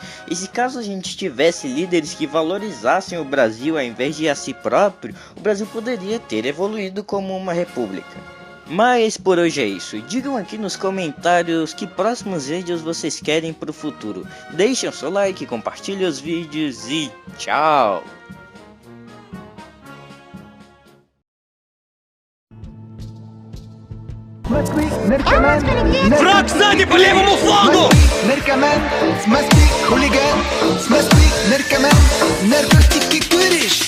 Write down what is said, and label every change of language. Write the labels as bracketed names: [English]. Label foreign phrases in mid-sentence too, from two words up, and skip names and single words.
[Portuguese] E se caso a gente tivesse líderes que valorizassem o Brasil ao invés de a si próprio, o Brasil poderia ter evoluído como uma república. Mas por hoje é isso. Digam aqui nos comentários que próximos vídeos vocês querem para o futuro. Deixem o seu like, compartilhem os vídeos e tchau! [Russian] Враг сзади по левому флангу! Наркоман, с Москвы хулиган, с Москвы наркоман, наркотики куришь.